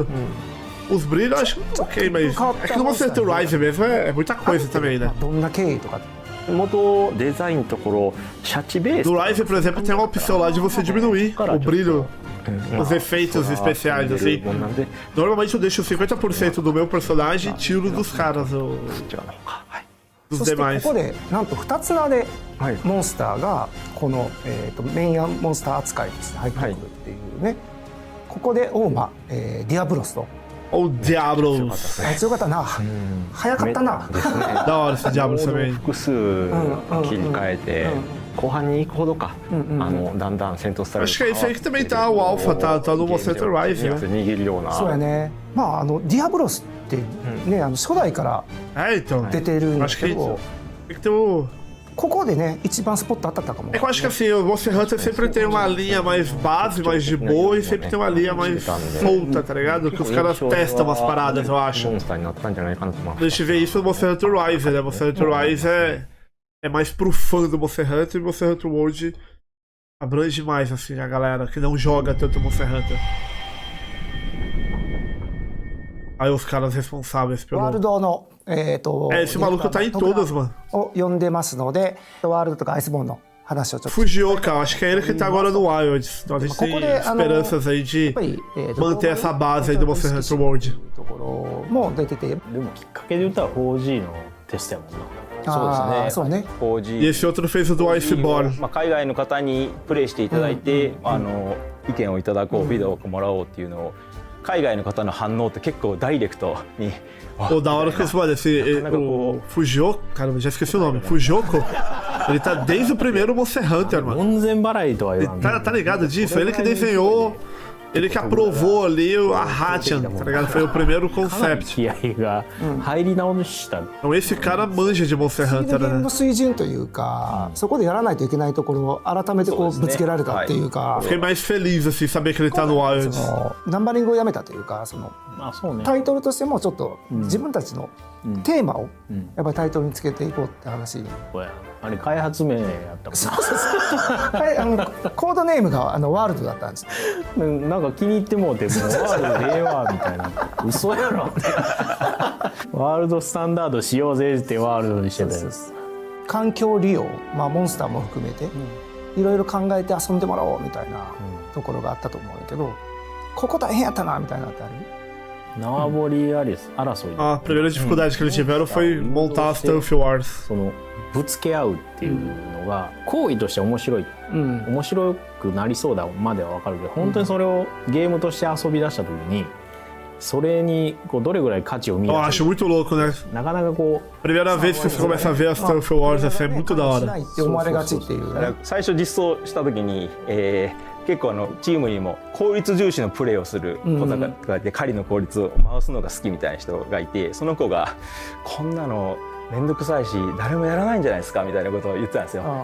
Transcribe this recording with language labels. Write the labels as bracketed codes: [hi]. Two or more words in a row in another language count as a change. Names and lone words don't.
[pt] Os brilhos eu acho ok, mas é que no Monster Hunter Rise mesmo é muita coisa também, né? Do Rise, por exemplo, tem uma opção lá de você diminuir o brilho, os efeitos especiais, assim. Normalmente eu deixo 50% do meu personagem e tiro dos caras. [ja] そしてここでなんと2つ名でモンスターがこのメインモンスター扱いとして入ってくるっていうね。ここでオーマディアブロスと。 [pt] O Diablos. [ja] あいつよかったな。早かったな。 [pt] Da hora esse Diablos também. [ja] 複数切り替えて後半に行くほどか、だんだん戦闘スタイル [pt] Acho que é isso aí que também tá o Alpha, tá no Monster Hunter Rise, né? [ja] 握るような。そうやね。まあディアブロスってね、初代から出てるんだけど、ここでね一番スポット当たったかも。 [pt] É que eu acho que assim, o Monster Hunter sempre tem uma linha mais base, mais de boa, e sempre tem uma linha mais solta, tá ligado? Que os caras testam umas paradas, eu acho. [ja] モンスターになったんじゃないかなと思います。 [pt] A gente vê isso no Monster Hunter Rise, né? Monster Hunter Rise é mais pro fã do Monster Hunter, e Monster Hunter World abrange mais, assim, a galera que não joga tanto Monster Hunter. Aí os caras responsáveis pelo... [ja] ワールドの [pt] esse maluco tá em todas, mano. [ja] を呼んでますので、ワールドとかアイスボーンの話をちょっと。 [pt] Fujioka, acho que é ele que tá agora no Wilds. Então a gente tem esperanças aí de manter essa base aí do Monster Hunter World. [ja] ところも出てて。でもきっかけで言ったら 4G のテストやもんな。そうですね。そうね。 [pt] E esse outro fez o do Iceborne. [ja] 海外の方にプレイしていただいて、意見をいただこう、フィードバックをもらおうっていうのを、海外の方の反応って結構ダイレクトに。 [pt] Pô, da hora que eles falam o Fujioka, cara, eu já esqueci o nome. Fujioka, ele tá desde o primeiro Monster Hunter, mano. [ja] 門前払いとは言わん。 [pt] Tá ligado disso? Ele que desenhou, ele que aprovou ali a Hachan, tá ligado? Foi o primeiro concept. [ja] 気合が入り直した。 [pt] Então esse cara manja de Monster [ja] 次 [pt] Hunter, [ja] のゲーム [pt] né? [ja] の水準というか、そこでやらないといけないところを改めてこうぶつけられたっていうか、 [pt] Fiquei mais feliz, assim, saber que ele tá no [ja] そ [pt] Wilds. [ja] のナンバリングをやめたというか、そのあ、そうね。タイトルとしてもちょっと自分たちのテーマをやっぱりタイトルにつけていこうって話。あれ開発名やったもコードネームがワールドだったんです。ん。なんか気に入ってもうて、もうワールドええわみたいな。嘘やろ。ワールドスタンダードしようぜってワールドにしてたよ。環境利用、モンスターも含めていろいろ考えて遊んでもらおうみたいなところがあったと思うんだけど、ここ大変やったなみたいなのってある？縄張り争い。 [pt] A primeira dificuldade que eles tiveram foi montar as Turf Wars. [ja] そのぶつけ合うっていうのが行為として面白い、面白くなりそうだまでは分かるけど、本当にそれをゲームとして遊び出した時にそれにこうどれぐらい価値を見出 [pt] Eu acho muito louco, né? [ja] なかなかこう [pt] Primeira vez que você começa a ver as Turf Wars, assim, é muito da [ja] し [pt] hora. [ja] ないって思われがちっていうね。最初実装した時に、結構チームにも効率重視のプレーをする子がいて、狩りの効率を回すのが好きみたいな人がいて、その子がこんなのめんどくさいし誰もやらないんじゃないですかみたいなことを言ってたんですよ。